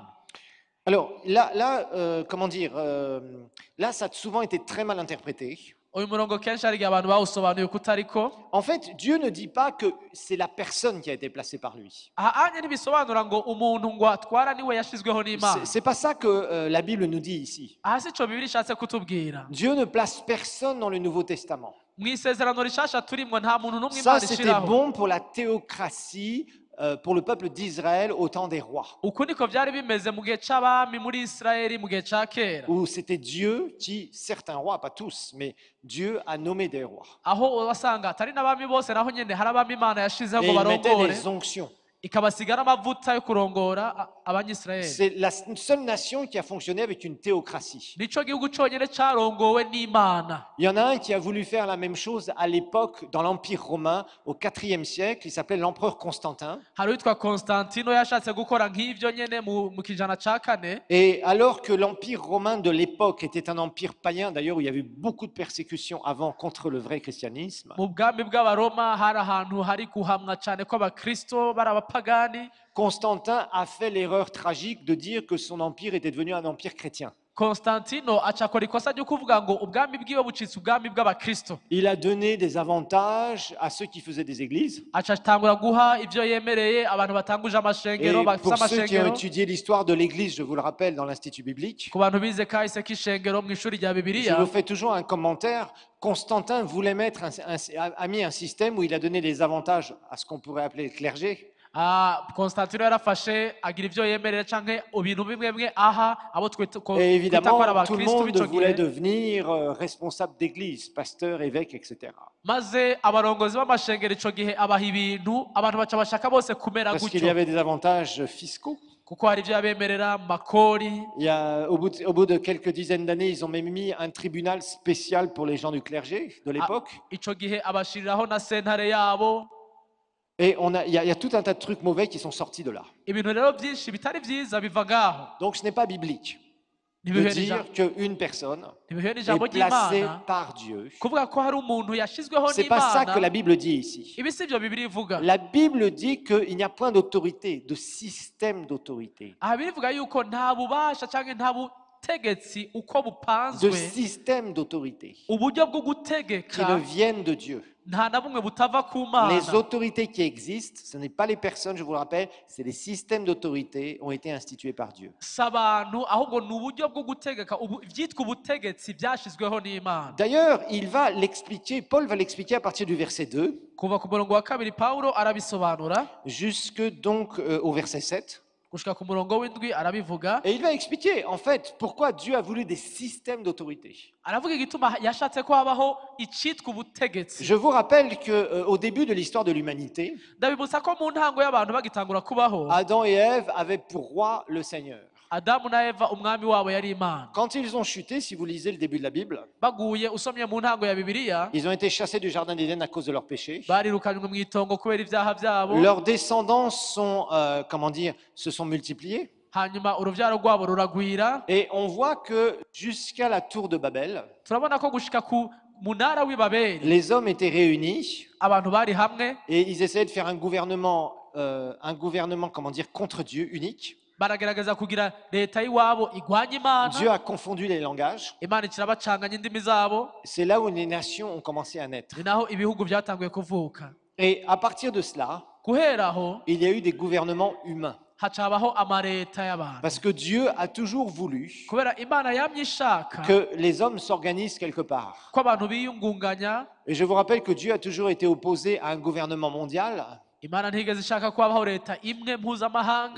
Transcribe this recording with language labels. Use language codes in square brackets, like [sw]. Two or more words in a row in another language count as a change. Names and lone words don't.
[fr] Alors là, comment dire, là ça a souvent été très mal interprété. [rn] Uyu murongo kenshi hari igihe abantu bawusobanuye kutariko. [fr] En fait, Dieu ne dit pas que c'est la personne qui a été placée par lui. [rn] Aha anye ntibisobanura ngo umuntu ngo atwara niwe yashizweho n'Imana. [fr] C'est pas ça que la Bible nous dit ici. [rn] Aha si co Bibiliya ishatse kutubwira. [fr] Dieu ne place personne dans le Nouveau Testament. [rn] Mu isezerano rishasha turimwo nta muntu n'umwe [fr] Ça, [rn] Imana [fr] c'était [rn] ishiraho. [fr] bon pour la théocratie pour le peuple d'Israël au temps des rois, [rn] uku niko byari bimeze mu gihe c'abami muri isirayeli mu gihe ca kera [fr] où c'était Dieu qui, certains rois, pas tous, mais Dieu a nommé des rois. [rn] aho wasanga atari n'abami bose naho nyene hari abami imana yashizeho ngo [fr] Et il mettait [rn] barongore [fr] des onctions. [rn] ikabasiga n'amavuta yo kurongora abanyisirayeli [fr] C'est la seule nation qui a fonctionné avec une théocratie. [rn] nico gihugu conyene carongowe n'imana [fr] Il y en a un qui a voulu faire la même chose à l'époque dans l'Empire romain au IVe siècle, il s'appelait l'empereur Constantin. [rn] hari uwitwa konstantino yashatse gukora nk'ivyo nyene mu kijana ca kane [fr] Et alors que l'Empire romain de l'époque était un empire païen, d'ailleurs où il y avait eu beaucoup de persécutions avant contre le vrai christianisme, [rn] mu bwami bw'abaroma hari ahantu hari guhamwa cane ko abakristo bari abapagani [fr] Constantin a fait l'erreur tragique de dire que son empire était devenu un empire chrétien. [rn] konstantino acakora ikosa ryo kuvuga ngo ubwami bwiwe bucitse ubwami bw'abakristo [fr] Il a donné des avantages à ceux qui faisaient des églises. [rn] acatangura guha ivyo yemereye abantu batanguje [fr] Et [rn] amashengero bafise [fr] pour ceux qui ont [rn] amashengero [fr] étudié l'histoire de l'Église, je vous le rappelle, dans l'Institut biblique, [rn] ku bantu bize kahise k'ishengero mu ishuri rya [fr] je [rn] bibiliya [fr] vous fais toujours un commentaire. Constantin voulait mettre a mis un système où il a donné des avantages à ce qu'on pourrait appeler le clergé, [rn] konstantino yarafashe agira ivyo yemerera canke ibintu bimwe bimwe aha abo twita ko [fr] et [rn] twita ko ari [fr] évidemment, tout le [rn] abakristo [fr] monde [rn] b'ico [fr] voulait [rn] gihe [fr] devenir responsable d'église, pasteur, évêque, etc. [rn] maze abarongozi b'amashengero ico gihe abaha ibintu abantu baca bashaka bose kumera [fr] Parce qu'il y [rn] gutyo [fr] avait des avantages fiscaux. [rn] kuko hari ivyo yabemerera makori [fr] Au bout de quelques dizaines d'années, ils ont même mis un tribunal spécial pour les gens du clergé de l'époque. [rn] ico gihe abashiriraho na sentare yabo [fr] Et il y a tout un tas de trucs mauvais qui sont sortis de là. [rn] ibintu rero byinshi bitari vyiza biva ngaho [fr] Donc ce n'est pas biblique de [rn] ntibihuye [fr] dire qu'une personne [rn] n'ijambo [fr] est placée [rn] ry'imana [fr] par Dieu. [rn] kuvuga ko hari umuntu yashizweho [fr] C'est pas ça que la [rn] n'imana [fr] Bible dit ici. [rn] ibi si vyo bibiri ivuga [fr] La Bible dit qu'il n'y a point d'autorité, de système d'autorité, [rn] aha birivuga yuko nta bubasha canke nta butegetsi uko [fr] de [rn] bupanzwe [fr] système d'autorité [rn] uburyo bwo [fr] qui ne [rn] gutegeka [fr] viennent de Dieu. [rn] nta na bumwe butava ku mana [fr] Les autorités qui existent, ce n'est pas les personnes, je vous le rappelle, c'est les systèmes d'autorité ont été institués par Dieu. [rn] si abantu ahubwo ni uburyo bwo gutegeka ivyitwa ubutegetsi byashizweho n'imana [fr] D'ailleurs, il va l'expliquer, Paul va l'expliquer à partir du verset 2 [rn] kuva ku murongo wa kabiri pawulo arabisobanura [fr] jusque donc au verset 7. [rn] gushika ku murongo w'indwi arabivuga [fr] Et il va expliquer en fait pourquoi Dieu a voulu des systèmes d'autorité. [rn] aravuga igituma yashatse ko habaho icitwa ubutegetsi [fr] Je vous rappelle qu'au début de l'histoire de l'humanité, [rn] ndabibutsa ko mu ntango y'abantu bagitangura kubaho [fr] Adam et Ève avaient pour roi le Seigneur. [rn] adamu na eva umwami wabo yari imana [fr] Quand ils ont chuté, si vous lisez le début de la Bible, [rn] baguye usomye mu ntango ya bibiliya [fr] ils ont été chassés du jardin d'Éden à cause de leurs péchés. [rn] barirukanywe mu itongo kubera ivyaha vyabo [fr] Leurs descendants se sont multipliés. [rn] hanyuma uruvyaro rwabo ruragwira [fr] Et on voit que jusqu'à la tour de Babel, [rn] turabona ko gushika ku munara w'i babeli [fr] les hommes étaient réunis [rn] abantu bari hamwe [fr] et ils essayaient de faire un gouvernement, contre Dieu, unique. [rn] baragerageza kugira leta y'iwabo igwanya [fr] Dieu [rn] imana [fr] a confondu les langages. [rn] imana ikirabacanganya indimi zabo [fr] C'est là où les nations ont commencé à naître. [rn] ni naho ibihugu vyatanguye kuvuka [fr] Et à partir de cela, [rn] guhera aho [fr] il y a eu des gouvernements humains. [rn] haca habaho amaleta y'abantu [fr] Parce que Dieu a toujours voulu [rn] kubera imana yamye ishaka [fr] que les hommes s'organisent quelque part. [rn] ko abantu biyungunganya [fr] Et je vous rappelle que Dieu a toujours été opposé à un gouvernement mondial. [rn] imana ntigeze ishaka ko habaho leta imwe mpuzamahanga